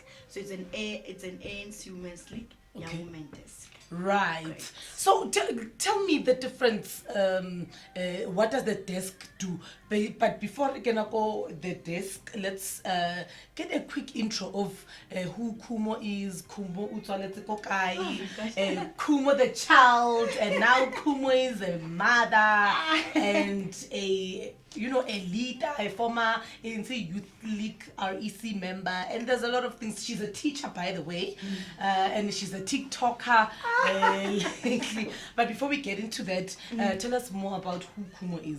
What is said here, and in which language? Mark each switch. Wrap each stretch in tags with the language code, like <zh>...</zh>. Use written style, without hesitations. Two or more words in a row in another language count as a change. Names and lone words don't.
<en>So it's an ANC Women's League, Young Women Desk. Right. Great. So tell me the difference. What does the desk do? But before we can go the desk, let's get a quick intro of who Khumo is.</en> <tn>Khumo utswaletse ko kae?</tn> <en>Khumo the child, and now Khumo is a mother and a leader, a former ANC Youth League REC member, and there's a lot of things. She's a teacher, by the way, and she's a TikToker. But before we get into that, tell us more about who Khumo is.</en>